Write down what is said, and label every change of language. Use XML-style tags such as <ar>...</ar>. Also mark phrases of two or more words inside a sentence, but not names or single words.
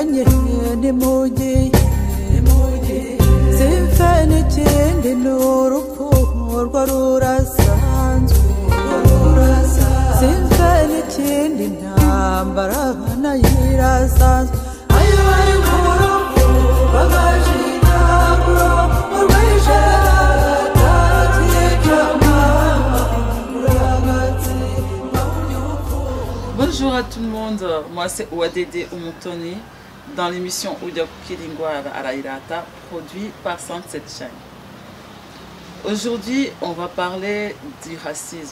<rn>nimugiye simfe n'ikindi n'urupfu urwo rurasanzwe simfe n'ikindi ntambara nayo irasanzwe ayo bari ku rupfu bagashiraguro urwisherata</rn> <fr>Bonjour à tout le monde, moi c'est Ouadédé Oumountoni dans l'émission Oudia Kilingwa Arairata, produit par Sunset Shine. Aujourd'hui, on va parler du racisme.</fr>